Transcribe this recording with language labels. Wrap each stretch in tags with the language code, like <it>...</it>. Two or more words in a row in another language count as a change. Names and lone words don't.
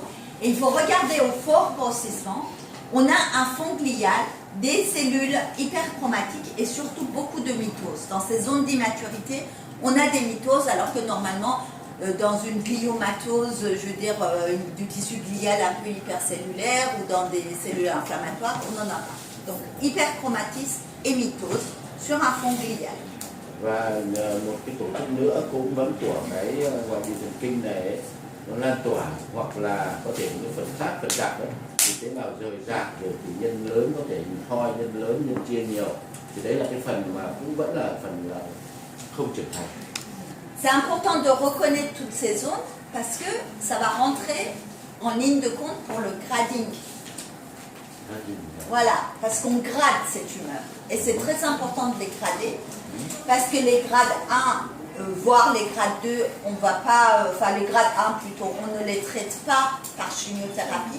<fr>Et il faut regarder au fort grossissement. On a un fond glial, des cellules hyperchromatiques et surtout beaucoup de mitoses. Dans ces zones d'immaturité, on a des mitoses alors que normalement, dans une gliomatose, je veux dire, du tissu glial un peu hypercellulaire ou dans des cellules inflammatoires, on n'en a pas. Donc hyperchromatisme et mitose sur un fond glial.</fr> <vi>Và một cái tổ chức nữa cũng vẫn của cái ngoại vi thần kinh này ấy, nó lan tỏa, hoặc là có thể những phần khác, phần chạm đấy, thì tế bào rời rạc, rồi thì nhân lớn, có thể thoi nhân lớn, nhân chia nhiều, thì đấy là cái phần mà cũng vẫn là phần không trưởng thành.</vi> <fr>C'est important de reconnaître toutes ces zones parce que ça va rentrer en ligne de compte pour le grading. Voilà, parce qu'on grade ces tumeurs. Et c'est très important de les grader parce que les grades 1, voire les grades 2, on va pas, enfin les grades 1 plutôt, on ne les traite pas par chimiothérapie.</fr>